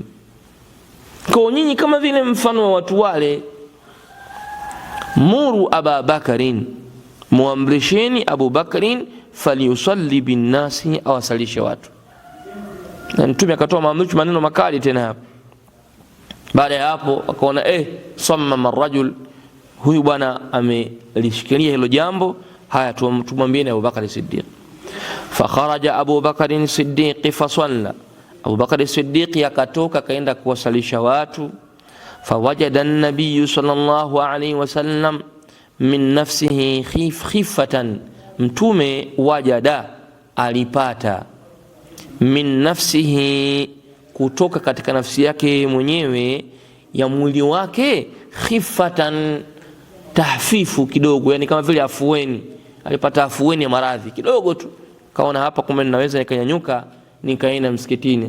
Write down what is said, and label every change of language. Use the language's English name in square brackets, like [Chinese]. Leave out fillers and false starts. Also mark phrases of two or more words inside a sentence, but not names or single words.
[Swahili] Kwa nyinyi kama vile mfano wa watu wale, [Arabic] مروا أبا بكر, [Swahili] muamrisheni Abu Bakarin, [Arabic] فليصل بالناس, [Swahili] awasalishe watu. Na Mtume akatoa maamrisho, maneno makali tena hapo. Baada ya hapo akaona [Arabic] صمم الرجل, [Swahili] huyu bwana amelishikilia hilo jambo, haya tumwambie Abu Bakar Siddiq. [Arabic] فخرج أبو بكر الصديق فصلى, [Swahili] Abu Bakar Siddiq yakatoka kaenda kuwasalisha watu. [Arabic] فوجد النبي صلى الله عليه وسلم من نفسه خفة, [Swahili] Mtume wajada, alipata, [Arabic] من نفسه, [Swahili] kutoka katika nafsi yake mwenyewe, ya mwili wake, khifatan, tahfifu kidogo, yani kama vile afueni, alipata afueni ya maradhi kidogo tu, kaona hapa kumbe ninaweza nikanyanyuka nikaenda msikitini.